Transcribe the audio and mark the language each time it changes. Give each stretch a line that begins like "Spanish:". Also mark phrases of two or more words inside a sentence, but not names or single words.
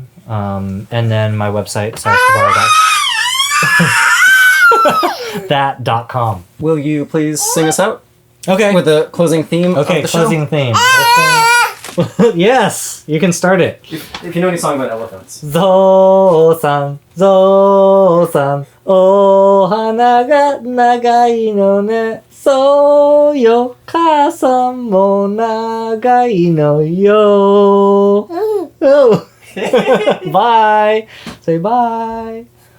English: And then my website, cyrustabar.com. Will you please sing us out? Okay. With the closing theme of the closing show? Theme. Yes, you can start it. If you know any song about elephants.
Japanese: ぞうさん ぞうさん おはなが ながいのね. そうよ かあさんも ながいのよ.
English: Oh. Bye. Say bye.